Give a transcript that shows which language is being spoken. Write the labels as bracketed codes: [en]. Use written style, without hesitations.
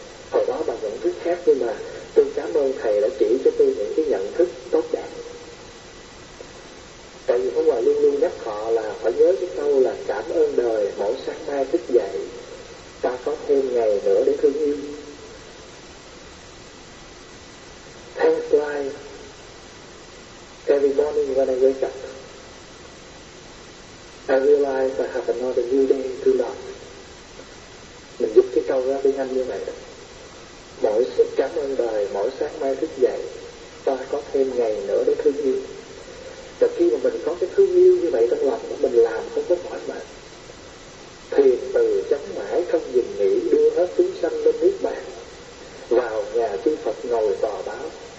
[vi] Hồi đó bà nhận thức khác, nhưng mà tôi cảm ơn thầy đã chỉ cho tôi những cái nhận thức tốt đẹp. Tại vì Pháp Hòa luôn luôn nhắc họ là phải nhớ cái câu là cảm ơn đời, mỗi sáng mai thức dậy ta có thêm ngày nữa để thương yêu. [en] Thank life, every morning when I wake up I realize I have another new day to love. [vi] Mình giúp cái câu ra tiếng Anh như vậy đó. Mỗi sức cảm ơn đời, mỗi sáng mai thức dậy ta có thêm ngày nữa để thương yêu. Và khi mà mình có cái thương yêu như vậy trong lòng, mình làm không có mỏi mệt. Thiền từ chấm mãi không dừng nghỉ, đưa hết chúng sanh lên nước bạn, vào nhà chư Phật ngồi tòa báo.